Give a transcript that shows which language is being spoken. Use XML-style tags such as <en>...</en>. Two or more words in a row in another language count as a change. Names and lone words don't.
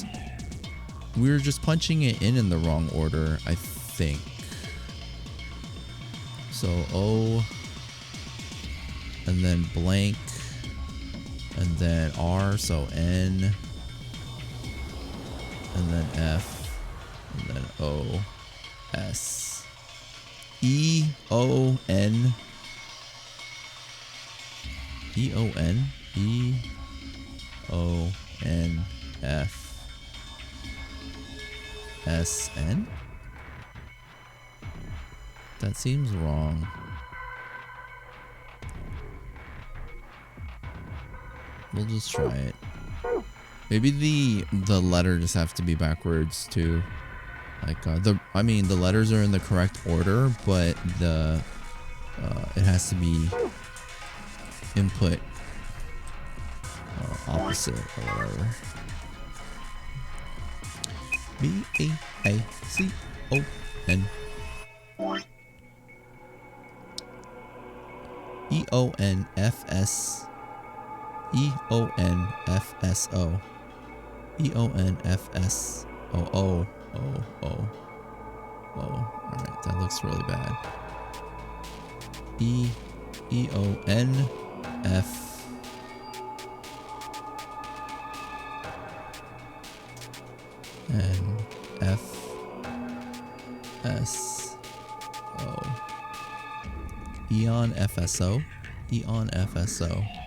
<en>We were just punching it in the wrong order, I think. So O, and then blank, and then R, so N, and then F, and then O, S, E, O, N, E, O, N, E, O, N, F, S, N? That seems wrong. We'll just try it. Maybe the letter just have to be backwards too. Like the letters are in the correct order, but the it has to be input opposite or whatever. B-A-C-O-N E-O-N-F-S E-O-N-F-S-O E-O-N-F-S-O-O-O-O. Alright, that looks really bad. E-O-N-F and F-S-O. Eon FSO. Eon FSO.</en>